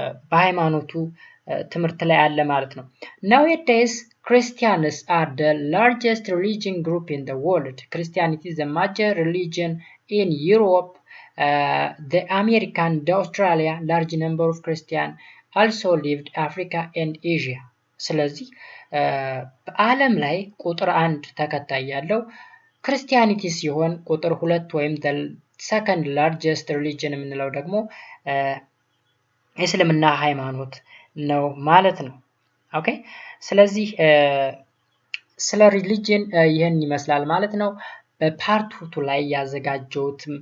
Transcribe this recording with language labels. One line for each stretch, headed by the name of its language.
Amharic: በሃይማኖቱ ትምህርት ላይ አለ ማለት ነው።
English: Nowadays Christians are the largest religion group in the world. Christianity is the major religion in Europe, the America and Australia. Large number of Christians also lived Africa and Asia.
Amharic: ስለዚህ በዓለም ላይ ቁጥር 1 ተከታይ ያለው ክርስቲያኒቲ ሲሆን ቁጥር 2 ወይም
English: the second largest religion
Amharic: የምንለው ደግሞ እስልምና ሃይማኖት ነው ማለት ነው። ኦኬ ስለዚህ ስለ ሪሊጅን ይህን ይመስላል ማለት ነው። በፓርት 2 ላይ ያዘጋጀሁት